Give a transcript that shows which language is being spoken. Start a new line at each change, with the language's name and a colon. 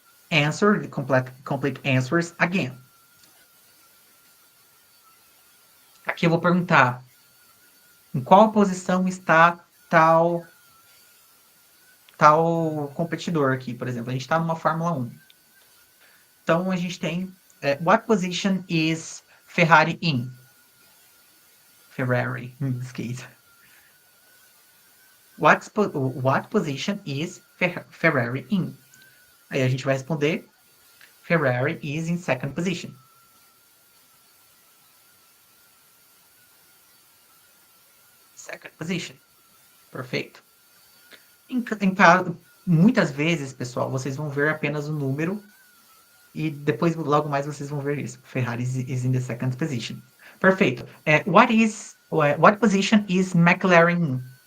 English: Answer the complete answers again.
Portuguese: Aqui eu vou perguntar em qual posição está tal competidor aqui, por exemplo. A gente está numa Fórmula 1. Então a gente tem
English: what position is Ferrari in? Ferrari, in this case. What position is Ferrari in?
Portuguese: Aí a gente vai responder
English: Ferrari is in second position. Second position. Perfeito.
Portuguese: Muitas vezes, pessoal, vocês vão ver apenas o número e depois, logo mais, vocês vão ver isso.
English: Ferrari is in the second position. Perfeito. What position is McLaren in?